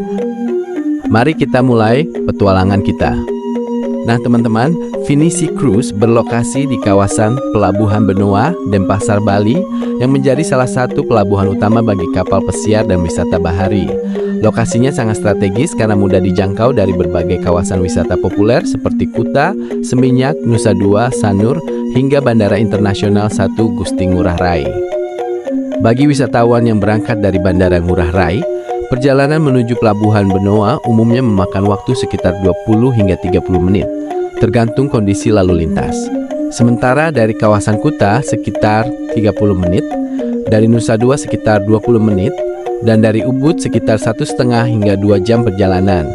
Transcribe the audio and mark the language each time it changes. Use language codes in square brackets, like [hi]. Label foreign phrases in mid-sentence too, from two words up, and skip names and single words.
[id] Mari kita mulai petualangan kita. Nah teman-teman, Finisi Cruise berlokasi di kawasan Pelabuhan Benoa, Denpasar, Bali, yang menjadi salah satu pelabuhan utama bagi kapal pesiar dan wisata bahari. Lokasinya sangat strategis karena mudah dijangkau dari berbagai kawasan wisata populer seperti Kuta, Seminyak, Nusa Dua, Sanur, hingga Bandara Internasional 1 Gusti Ngurah Rai. Bagi wisatawan yang berangkat dari Bandara Ngurah Rai, perjalanan menuju Pelabuhan Benoa umumnya memakan waktu sekitar 20 hingga 30 menit, tergantung kondisi lalu lintas. Sementara dari kawasan Kuta sekitar 30 menit, dari Nusa Dua sekitar 20 menit, dan dari Ubud sekitar 1,5 hingga 2 jam perjalanan.